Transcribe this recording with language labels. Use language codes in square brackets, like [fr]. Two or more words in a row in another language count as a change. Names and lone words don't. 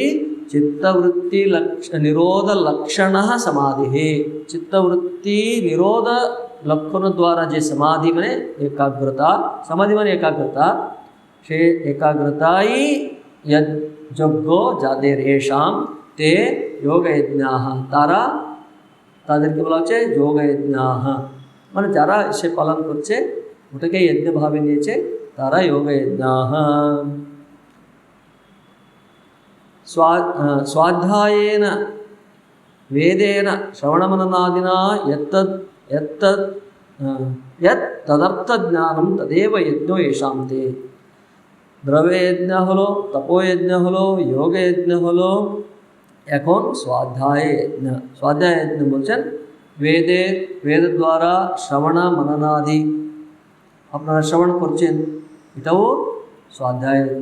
[bn] চিত্তবৃত্তি নিরোধ লক্ষণ সমাধি, চিত্তবৃত্তি নিরোধ লক্ষণ দ্বারা যে সমাধি মানে একাগ্রতা, সমাধি মানে একাগ্রতা, সে একাগ্রতাই যজ্ঞ যাদের [sa] এষাম তে যোগযজ্ঞাঃ, [bn] তারা, তাদেরকে বলা হচ্ছে যোগযজ্ঞাঃ, মানে যারা সে পালন করছে, ওটাকে যজ্ঞভাবে নিয়েছে, তারা যোগযজ্ঞাঃ। [sa] स्वाध्यायेन वेदेन श्रवणमननादिना यत् तदर्थज्ञानं तदेव यज्ञो येषां ते। [bn] দ্রব্যযজ্ঞ হলো, তপোযজ্ঞ হলো, যোগযজ্ঞ হলো, এখন স্বাধ্যায় যজ্ঞ বলছেন বেদ দ্বারা শ্রবণ মননাদি আপনারা শ্রবণ করছেন, এটাও স্বাধ্যায় যজ্ঞ।